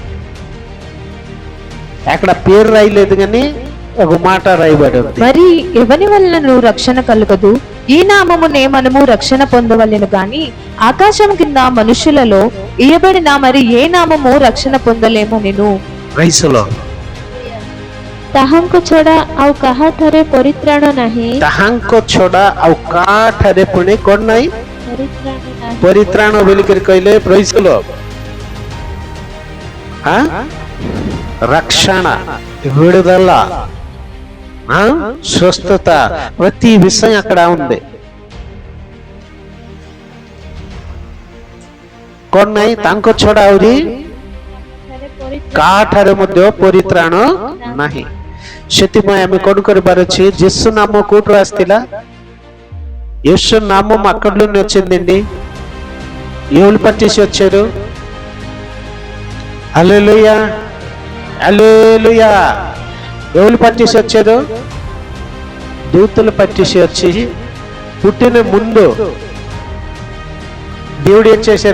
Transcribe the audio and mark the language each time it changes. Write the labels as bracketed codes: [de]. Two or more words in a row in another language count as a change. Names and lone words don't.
[te] అక్కడ పేరు రాయలేదు కానీ ఒక మాట రాయబడి ఉంది, మరి ఎవని వలన రక్షణ కలుగదు, ఈ నామమునే మనము రక్షణ పొందవలెను గాని ఆకాశం కింద మనుషులలో ఇయబడిన మరి ఏ నామము రక్షణ పొందలేమనెను। ప్రైస్లో [or] ତାହାଙ୍କ ଛଡ଼ା ଆଉ କାହାଠାରେ ପରିତ୍ରାଣ ନାହିଁ, ତାହାଙ୍କ ଛଡ଼ା ଆଉ କାହାଠାରେ ପୁଣି କଣ ନାହିଁ? ପରିତ୍ରାଣ ନାହିଁ। ପରିତ୍ରାଣ ବୋଲିକରି କହିଲେ [te] ପ୍రైస్లో రక్షణ, విడుదల, స్వస్థత, ప్రతి విషయం అక్కడ ఉంది। [or] କଣ ନାହିଁ? ତାଙ୍କ ଛଡ଼ା ଆହୁରି କାହାଠାରେ ମଧ୍ୟ ପରିତ୍ରାଣ ନାହିଁ। ସେଥିପାଇଁ ଆମେ କଣ କରିବାର ଅଛି? ଯୀଶୁ ନାମ କୋଉଠୁ ଆସିଥିଲା? [te] యేసు నామం అక్కడలోనే వచ్చిందండి। ఎవరు పట్టేసి వచ్చారు? హల్లెలూయా హల్లెలూయా। ఎవరు పట్టేసి వచ్చారు? దూతలు పట్టేసి వచ్చి పుట్టిన ముందు దేవుడు ఏం చేశారు?